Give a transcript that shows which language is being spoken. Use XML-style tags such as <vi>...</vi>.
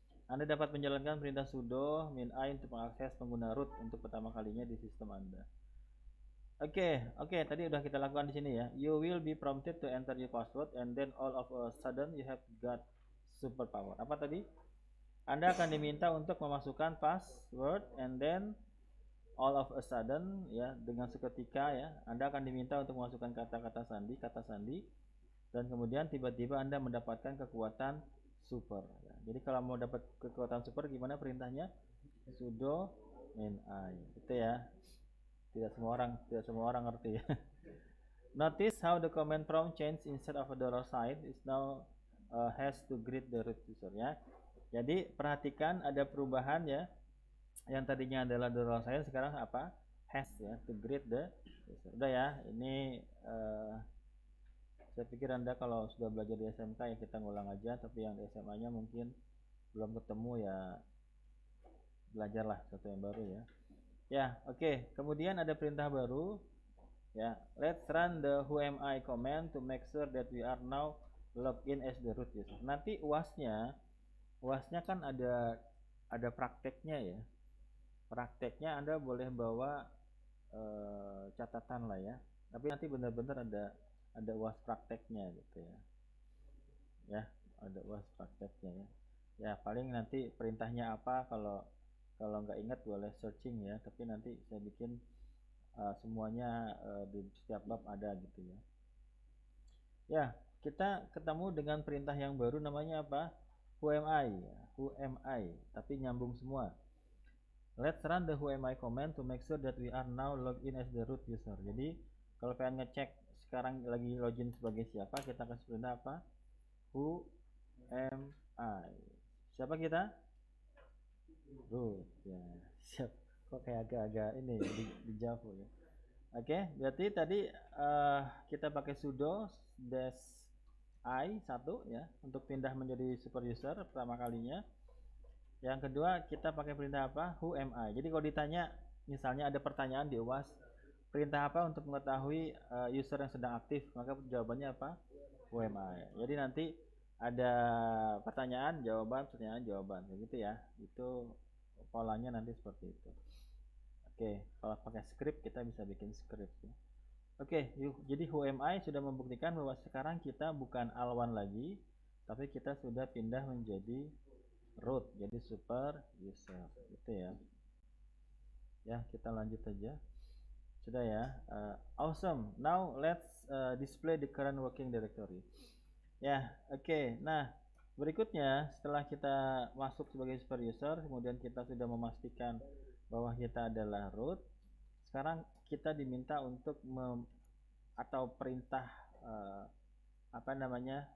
<id>Anda dapat menjalankan perintah sudo min I untuk mengakses pengguna root untuk pertama kalinya di sistem Anda. Oke, tadi udah kita lakukan di sini ya.</id> <en>You will be prompted to enter your password and then all of a sudden you have got superpower.</en> <id>Apa tadi? Anda akan diminta untuk memasukkan password</id> <en>and then all of a sudden</en> <id>ya, dengan seketika ya, Anda akan diminta untuk memasukkan kata sandi, dan kemudian tiba-tiba Anda mendapatkan kekuatan super. Ya. Jadi kalau mau dapat kekuatan super gimana perintahnya? Sudo min I. Itu ya. Tidak semua orang ngerti ya.</id> <en>Notice how the command prompt change instead of a dollar sign is now has to greet the root user ya.</en> <id>Jadi perhatikan ada perubahan ya. Yang tadinya adalah dollar sign sekarang apa? Has ya,</id> <en>to greet the user.</en> <id>Udah ya, ini saya pikir Anda kalau sudah belajar di SMK ya kita ngulang aja, tapi yang di SMA-nya mungkin belum ketemu ya belajarlah sesuatu yang baru ya. Ya, oke. Kemudian ada perintah baru ya.</id> <en>Let's run the whoami command to make sure that we are now logged in as the root user.</en> <id>Nanti UASnya kan ada prakteknya ya. Prakteknya Anda boleh bawa catatan lah ya. Tapi nanti benar-benar ada UAS prakteknya gitu ya. Ya, ada UAS prakteknya ya. Ya, paling nanti perintahnya apa kalau nggak ingat boleh searching ya, tapi nanti saya bikin semuanya di setiap bab ada gitu ya. Ya, kita ketemu dengan perintah yang baru namanya apa? Whoami ya. Whoami, tapi nyambung semua.</id> <en>Let's run the whoami command to make sure that we are now logged in as the root user.</en> <id>Jadi kalau pengen ngecek sekarang lagi login sebagai siapa, kita kasih perintah apa? Whoami. Siapa kita? Root ya. Siap. Kok kayak agak-agak ini ya, di Java ya. Oke, berarti tadi kita pakai sudo dash I 1 ya untuk pindah menjadi super user pertama kalinya. Yang kedua kita pakai perintah apa? Whoami. Jadi kalau ditanya misalnya ada pertanyaan di UAS, perintah apa untuk mengetahui user yang sedang aktif, maka jawabannya apa? Whoami. Jadi nanti ada pertanyaan jawaban begitu ya. Itu polanya nanti seperti itu. Oke, kalau pakai script kita bisa bikin script ya. Oke, jadi whoami sudah membuktikan bahwa sekarang kita bukan Alwan lagi, tapi kita sudah pindah menjadi root, jadi super user gitu ya. Ya, kita lanjut aja. Sudah ya. Awesome.</id> <en>Now let's display the current working directory.</en> <id>Ya, oke. Nah, berikutnya setelah kita masuk sebagai super user, kemudian kita sudah memastikan bahwa kita adalah root. Sekarang kita diminta untuk atau perintah apa namanya?</id>